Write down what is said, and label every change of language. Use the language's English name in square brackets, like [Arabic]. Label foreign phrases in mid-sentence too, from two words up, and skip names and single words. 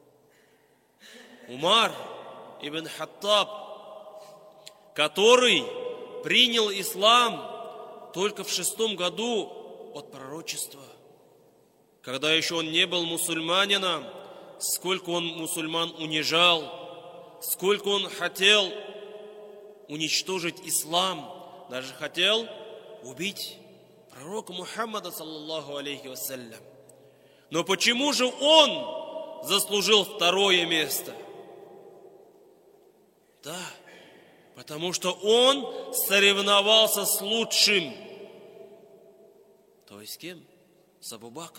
[Russian] Умар ибн Хаттаб, который принял ислам только в 6 году от пророчества. Когда еще он не был мусульманином, сколько он мусульман унижал, сколько он хотел уничтожить ислам, даже хотел убить пророка Мухаммада, [Arabic] صلى الله عليه وسلم. [Russian] Но почему же он заслужил 2 место? Да, Потому что он соревновался с лучшим. То есть с кем? С Абу Бакром.